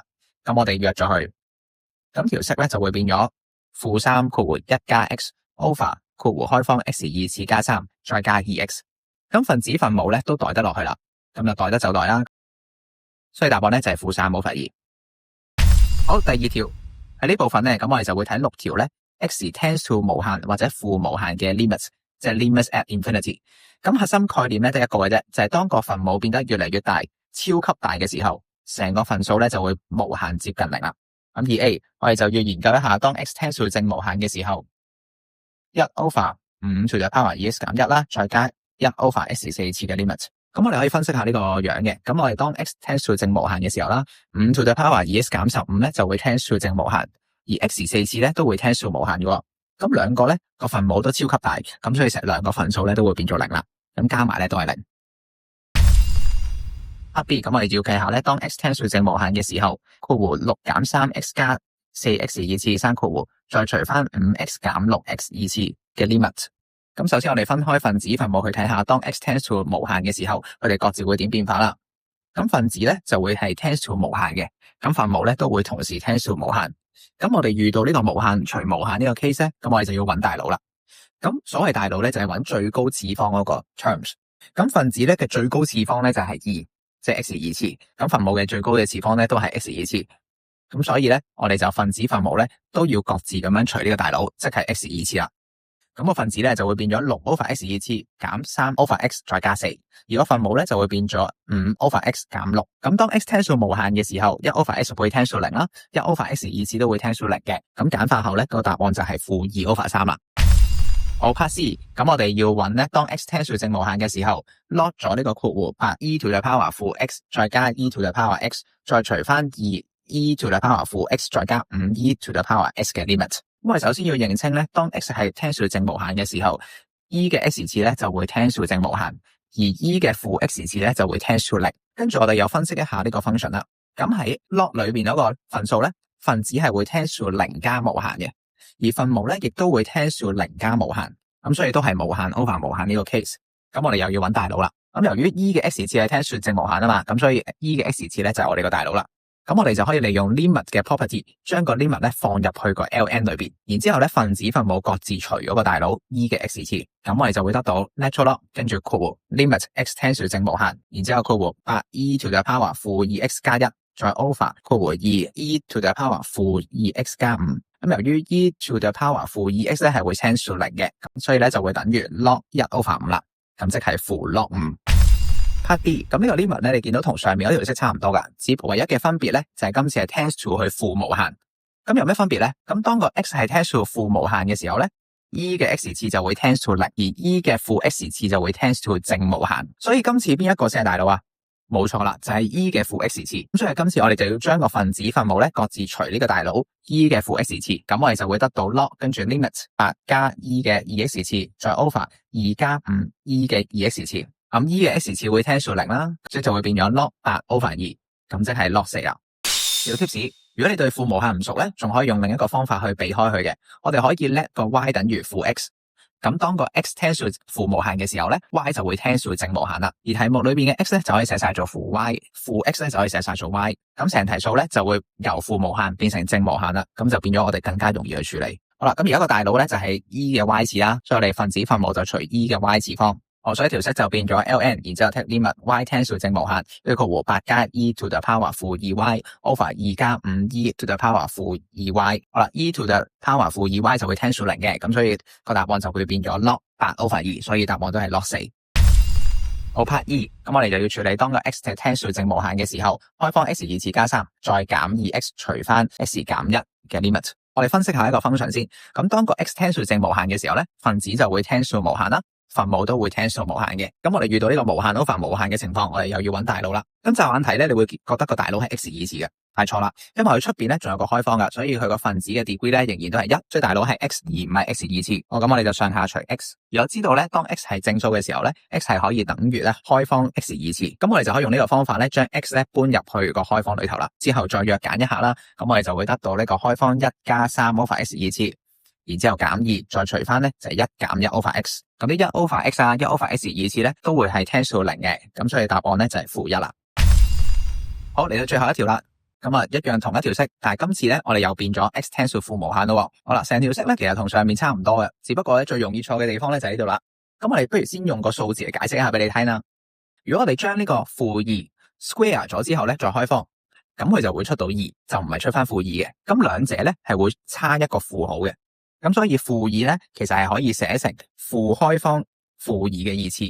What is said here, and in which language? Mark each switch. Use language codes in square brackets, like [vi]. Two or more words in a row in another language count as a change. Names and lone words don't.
[yue] 咁我哋約咗佢，咁條式咧就會變咗負3括弧1加 x over 括弧開方 x2 次加3再加 2x。咁分子分母咧都代得落去啦，咁就代得就代啦。所以答案咧就係負3 over 2。好，第二條喺呢部分咧，咁我哋就會睇6條咧 x [en] tends to [yue] 無限或者負無限嘅 limits， 即係 [en] limits at infinity。 [yue] 咁核心概念咧得一個嘅啫，就係當個分母變得越嚟越大，超級大嘅時候，成個分數咧就會無限接近0啦。咁2A，我哋就要研究一下當 x [en] tends to [yue] 正無限嘅時候，1 over 5 [en] to the power [yue] 2x 減1啦，再加1 over x 4次嘅 limit。咁我哋可以分析下呢個樣嘅。咁我哋當 x [en] tends to [yue] 正無限嘅時候啦，5 [en] to the power [yue] 2x 減15咧就會 [en] tends to [yue] 正無限，而 x 4次咧都會 [en] tends to [yue] 無限嘅。咁兩個咧個分母都超級大，咁所以成兩個分數咧都會變做0啦。咁加埋咧都係0。 [en] Part B， [yue] 咁我哋要計下咧，當 x [en] tends to [yue] 正無限嘅時候，括弧6減 3x 加 4x2 次生括弧，再除翻 5x 減 6x2 次嘅 limit。咁首先我哋分開分子分母去睇下，當 x [en] tends to [yue] 無限嘅時候，佢哋各自會點變化啦。咁分子咧就會係 [en] tends to [yue] 無限嘅，咁分母咧都會同時 [en] tends to [yue] 無限。咁我哋遇到呢個無限除無限呢個 case 咧，咁我哋就要揾大佬啦。咁所謂大佬咧就係揾最高次方嗰個 terms。咁分子咧嘅最高次方咧就係2，即係 x2 次。咁分母嘅最高嘅次方咧都係 x2 次。咁所以咧我哋就分子分母咧都要各自咁樣除呢個大佬，即係 x2 次啦。咁個分子咧就會變咗6 over x2 次減3 over x 再加4，而個分母咧就會變咗5 over x 減6。咁當 x [en] tends to [yue] 無限嘅時候，1 over x 會 [en] tends to [yue] 0 啦，1 over x2 次都會 [en] tends to [yue] 0 嘅。咁簡化後咧個答案就係負2 over 3啦。好， [en] Part C， [yue] 咁我哋要揾咧，當 x [en] tends to [yue] 正無限嘅時候，log 咗呢個括弧 8e [en] to the power [yue] 負 x 再加 e [en] to the power [yue] x 再除翻2e [en] to the power [yue] 負 x 再加5e [en] to the power [yue] x 嘅 limit。咁我哋首先要認清咧，當 x 係 [en] tends to [yue] 正無限嘅時候 ，e 嘅 x 次咧就會 [en] tends to [yue] 正無限，而 e 嘅負 x 次咧就會 [en] tends to [yue] 零。跟住我哋又分析一下呢個 function 啦。咁喺 log 裏邊嗰個分數咧，分子係會 [en] tends to [yue] 零加無限嘅，而分母咧亦都會 [en] tends to [yue] 零加無限。咁所以都係無限 over 無限呢個 case。咁我哋又要揾大佬啦。咁由於 e 嘅 x 次係 [en] tends to [yue] 正無限啊嘛，咁所以 e 嘅 x 次咧就係我哋個大佬啦。咁我哋就可以利用 limit 嘅 property 將個 limit 咧放入去個 ln 裏邊，然之後咧分子分母各自除嗰個大佬 e 嘅 x 次，咁我哋就會得到 [en] natural log [yue] 跟住括弧 [en] limit x tends to [yue] 正無限，然之後括弧 8e [en] to the power [yue] 負 2x 加1再 over 括弧2 e [en] to the power [yue] 負 2x 加5。咁由於 e [en] to the power [yue] 負 2x 咧係會 [en] tends to [yue] 0 嘅，咁所以咧就會等於 log 1 over 5啦，咁即係負 log 5。 [en] Part B， [yue] 咁呢個 limit 咧，你見到同上面嗰條式差唔多噶，只不過唯一嘅分別咧就係今次係 [en] tends to [yue] 去負無限。咁有咩分別咧？咁當個 x 係 [en] tends to [yue] 負無限嘅時候咧 ，e 嘅 x 次就會 [en] tends to [yue] 0，而 e 嘅負 x 次就會 [en] tends to [yue] 正無限。所以今次邊一個先係大佬啊？冇錯啦，就係 e 嘅負 x 次。咁所以今次我哋就要將個分子分母咧各自除呢個大佬 e 嘅負 x 次，咁我哋就會得到 log 跟住 limit 8加 e 嘅 2x 次再 over 2加5 e 嘅 2x 次。咁 e 嘅 x 次會 [en] tends to [yue] 0 啦，即就會變咗 log 8 over 2，咁即係 log 4啦。小 tips， 如果你對負無限唔熟咧，仲可以用另一個方法去避開佢嘅。我哋可以 let 個 y 等於負 x， 咁當個 x [en] tends to [yue] 負無限嘅時候咧 ，y 就會 [en] tends to [yue] 正無限啦。而題目裏邊嘅 x 咧就可以寫晒做負 y， 負 x 咧就可以寫晒做 y， 咁成題數咧就會由負無限變成正無限啦，咁就變咗我哋更加容易去處理。好啦，咁而家個大佬咧就係 e 嘅 y 次啦，所以我哋分子分母就除 e 嘅 y 次方。所以條式就變咗 ln， 然之後 [en] take limit y tends to [yue] 正無限，呢個弧8加 e [en] to the power [yue] 負 2y over 2加5 e [en] to the power [yue] 負 2y。好啦 ，e [en] to the power [yue] 負 2y 就會 [en] tends to [yue] 0 嘅，咁所以個答案就會變咗 log 8 over 2，所以答案都係 log 4。好 [en] part E， [yue] 咁我哋就要處理當個 x [en] tends to [yue] 正無限嘅時候，開方 x 2次加3，再減 2x 除翻 x 減1嘅 limit。我哋分析下一個 function 先。咁當個 x [en] tends to [yue] 正無限嘅時候咧，分子就會 tends to 無限啦。分母都會 [en] tends to [yue] 無限嘅，咁我哋遇到呢個無限 over 無限嘅情況，我哋又要揾大佬啦。咁驟眼睇咧，你會覺得個大佬係 x 2次嘅，係錯啦，因為佢出邊咧仲有個開方噶，所以佢個分子嘅 degree 咧仍然都係1，所以大佬係 x 而唔係 x 2次。咁我哋就上下除 x。如果知道咧，當 x 係正數嘅時候咧 ，x 係可以等於咧開方 x 2次。咁我哋就可以用呢個方法咧，將 x 咧搬入去個開方裏頭啦，之後再約揀一下啦。咁我哋就會得到呢個開方1加3 over x 2次。然之後減2，再除翻咧就係1減1 over x。咁啲1 over x 啊，1 over x 2次咧都會係 [en] tends to [yue] 0 嘅，咁所以答案咧就係負1啦。好，嚟到最後一條啦，咁啊一樣同一條式，但係今次咧我哋又變咗 x [en] tends to [yue] 負無限咯。好啦，成條式咧其實同上面差唔多嘅，只不過咧最容易錯嘅地方咧就喺呢度啦。咁我哋不如先用個數字嚟解釋一下俾你聽啦。如果我哋將呢個負2 square 咗之後咧再開方，咁佢就會出到2，就唔係出翻負2嘅。咁兩者咧係會差一個負號嘅。咁所以負2咧，其實係可以寫成負開方負2嘅2次。